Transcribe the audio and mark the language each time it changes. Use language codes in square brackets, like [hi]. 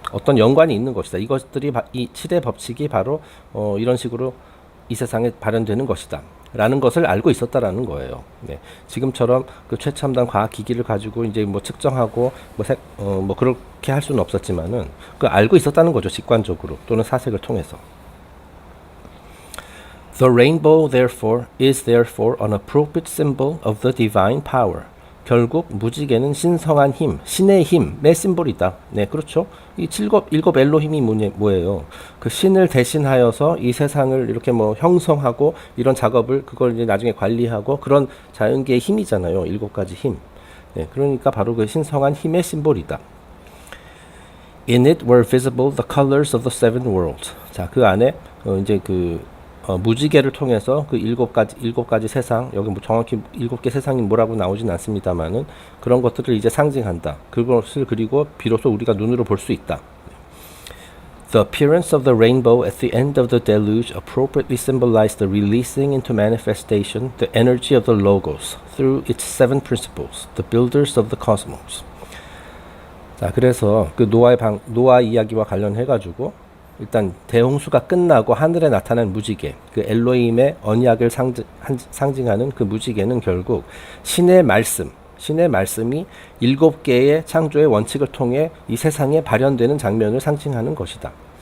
[ko] 어떤 연관이 있는 것이다. 이것들이 이 7의 법칙이 바로 이런 식으로 이 세상에 발현되는 것이다. 라는 것을 알고 있었다라는 거예요. 네. 지금처럼 그 최첨단 과학 기기를 가지고 이제 뭐 측정하고 뭐 그렇게 할 수는 없었지만은 그 알고 있었다는 거죠. 직관적으로 또는 사색을 통해서. [en] The rainbow is therefore an appropriate symbol of the divine power. [ko] 결국 무지개는 신성한 힘, 신의 힘의 심볼이다. 네, 그렇죠. 이 7 엘로힘이 뭐예요? 그 신을 대신하여서 이 세상을 이렇게 뭐 형성하고 이런 작업을 그걸 이제 나중에 관리하고 그런 자연계의 힘이잖아요. 7가지 힘. 네, 그러니까 바로 그 신성한 힘의 심볼이다. [en] In it were visible the colors of the 7 worlds. [ko] 자, 그 안에 이제 그 무지개를 통해서 그 7가지 세상, 여기 뭐 정확히 7개 세상이 뭐라고 나오진 않습니다만은 그런 것들을 이제 상징한다. 그것을 그리고 비로소 우리가 눈으로 볼 수 있다. [en] The appearance of the rainbow at the end of the deluge appropriately symbolized the releasing into manifestation the energy of the logos through its 7 principles, the builders of the cosmos. [ko] 자, 그래서 그 노아 이야기와 관련해가지고 일단 대홍수가 끝나고 하늘에 나타난 무지개, 그 엘로힘의 언약을 상징하는 그 무지개는 결국 신의 말씀이 7개의 창조의 원칙을 통해 이 세상에 발현되는 장면을 상징하는 것이다.